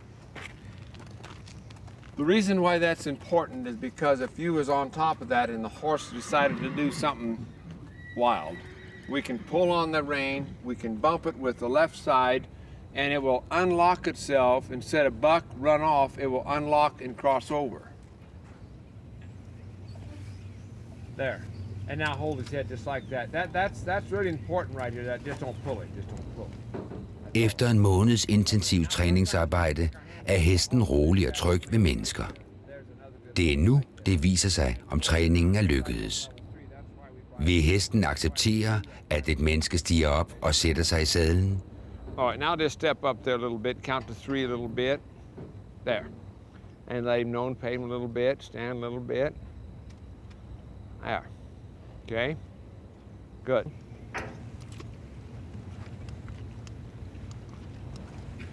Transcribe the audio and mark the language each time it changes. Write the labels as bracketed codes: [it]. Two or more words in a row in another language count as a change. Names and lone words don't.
[en] The reason why that's important is because if you was on top of that and the horse decided to do something wild, we can pull on the rein, we can bump it with the left side, and it will unlock itself. Instead of buck, run off, it will unlock and cross over. There. And now hold his head just like that. That's really important right here. That just don't pull it. Just don't pull it. [da] Efter en måneds intensiv træningsarbejde er hesten rolig og tryg ved mennesker. Det er nu, det viser sig, om træningen er lykkedes. Vil hesten acceptere, at et menneske stiger op og sætter sig i sadlen? [en] All right, now just step up there a little bit, count to 3 a little bit. There. And let him know and pay him a little bit, stand a little bit. There. Okay? Good.